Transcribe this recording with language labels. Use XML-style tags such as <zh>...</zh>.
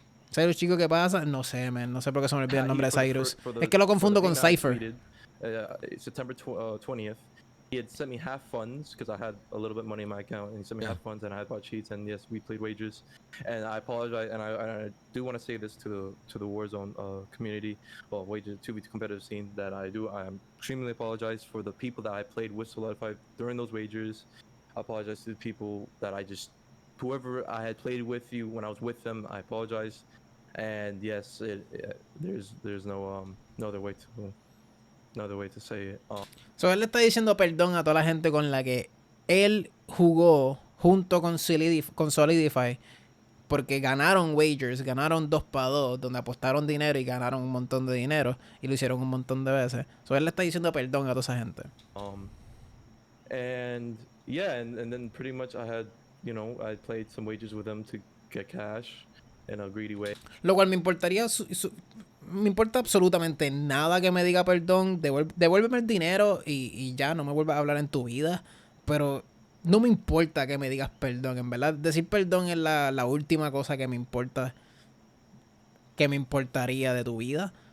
<es>Cyrus, chico, ¿qué pasa? No sé, man. No sé por qué se me olvida el nombre de Cyrus. Es que lo confundo con Cypher.</es> <en>September 20th, he had sent me half funds because I had a little bit of money in my account, and he sent me half funds, and I had bought cheats, and yes, we played wagers. And I apologize, and I do want to say this to the Warzone community, well, wager to the competitive scene, that I am extremely apologize for the people that I played with Solidified during those wagers. I apologize to the people that whoever I had played with you when I was with them, I apologize. And yes, there's no other way to say it.</en> <es>So él le está diciendo perdón a toda la gente con la que él jugó junto con Solidify, porque ganaron wagers, ganaron 2-2, donde apostaron dinero y ganaron un montón de dinero y lo hicieron un montón de veces. So él le está diciendo perdón a toda esa gente.</es> <en>And yeah, and then pretty much I played some wagers with them to get cash in a greedy way.</en> <es>Lo cual me importaría, me importa absolutamente nada que me diga perdón, devuélveme el dinero y ya, no me vuelvas a hablar en tu vida, pero no me importa que me digas perdón, en verdad, decir perdón es la última cosa que me importaría de tu vida,</es>